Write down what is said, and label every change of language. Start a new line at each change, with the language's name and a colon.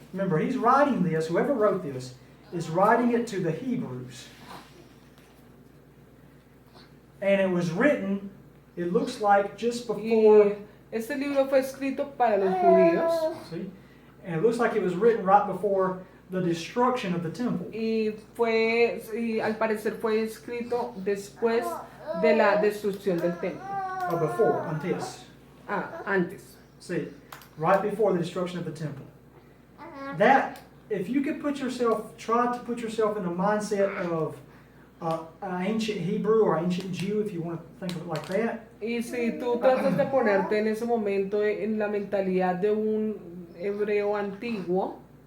English: Remember, he's writing this, whoever wrote this, is writing it to the Hebrews. And it was written, it looks like just before,
Spanish: Y este libro fue escrito para los judíos
English: see? And it looks like it was written right before the destruction of the temple.
Spanish: y al parecer fue escrito después de la destrucción del templo.
English: Or before,
Spanish: antes. Antes.
English: See, right before the destruction of the temple. That, if you could put yourself, try to put yourself in the mindset of an ancient Hebrew or ancient Jew, if you want to think of it like that.
Spanish: Y si tú tratas de ponerte en ese momento en la mentalidad de un hebreo antiguo,